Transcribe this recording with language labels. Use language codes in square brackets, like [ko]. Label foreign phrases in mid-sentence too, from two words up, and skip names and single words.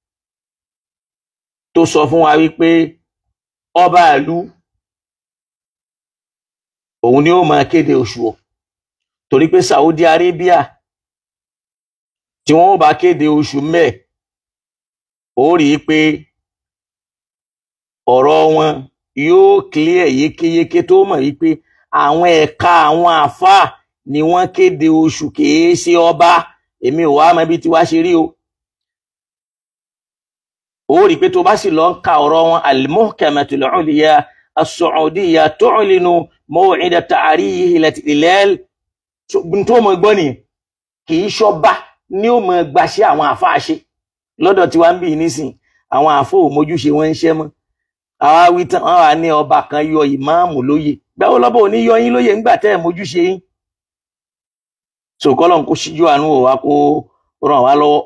[yo] tó sọ fún wa wípé ọba ìlú òun ni ó máa kéde oṣù o, torí pé Saudi Arabia tí wọ́n bá kéde oṣù mẹ́ ó rí pé ọ̀rọ̀ wọn yóò clear yékéyéké tó mọ̀ wípé àwọn ẹ̀ka àwọn àfáà ni wọ́n kéde oṣù kìí ṣe ọba. Èmi ò wá mọ̀ bí tí wá ṣe rí o. Ó rí pé tó bá sì lọ ń ka ọ̀rọ̀ wọn [ar] المحكمة العليا السعودية تعلن موعد تاريخ الهلال [yo] tó mọ̀ gbọ́ ni kìí ṣọba ní ó mọ̀ gbaṣẹ́ àwọn àfáà ṣe lọ́dọ̀ tí wá ń bì nísìn àwọn àfáà ò mójúṣe wọn ń ṣẹ́ mọ́. Àwa wí tán wọ́n wà ní ọba kan yọ ìmáàmù lóyè, gbáwó lọ́bọ̀ ò ní yọ yín lóyè ńgbà tẹ́ ẹ̀ mójúṣe yín. So kọ́lọ́n kó ṣíjú àánú ò wá kó ràn wá lọ́wọ́.